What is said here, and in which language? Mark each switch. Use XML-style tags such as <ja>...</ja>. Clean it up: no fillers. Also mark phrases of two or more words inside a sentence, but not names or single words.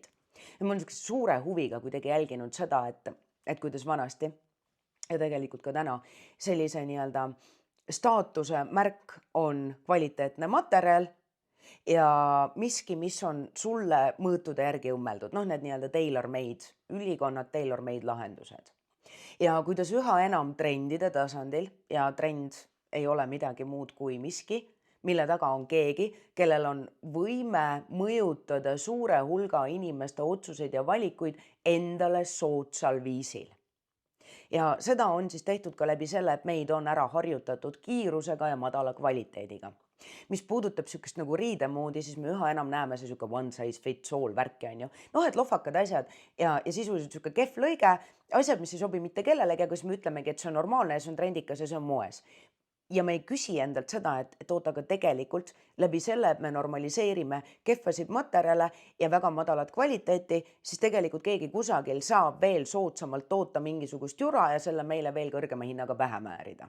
<et>Ja ma olen suure huviga kuidagi jälginud seda, et kuidas vanasti ja tegelikult ka täna sellise nii-öelda staatuse märk on kvaliteetne materjal ja miski, mis on sulle mõõtude järgi õmmeldud. Need nii-öelda tailor-made, ülikonnad tailor-made lahendused. Ja kuidas üha enam trendide tasandil ja trend ei ole midagi muud kui miski, mille taga on keegi, kellel on võime mõjutada suure hulga inimeste otsuseid ja valikuid endale soodsal viisil. Ja seda on siis tehtud ka läbi selle, et meid on ära harjutatud kiirusega ja madala kvaliteediga. Mis puudutab sükest nagu riidemoodi, siis me üha enam näeme see süke</et> <en>one size fits all</en> <et>värki on ju. Et lohvakad asjad ja sisuliselt süke kehv lõige, asjad, mis ei sobi mitte kellelegi, aga siis me ütlemegi, et see on normaalne ja see on trendikas ja see on moes. Ja me ei küsi endalt seda, et oota, aga tegelikult läbi selle, et me normaliseerime kehvasid materjale ja väga madalat kvaliteeti, siis tegelikult keegi kusagil saab veel soodsamalt toota mingisugust jura ja selle meile veel kõrgema hinnaga pähe määrida.</et>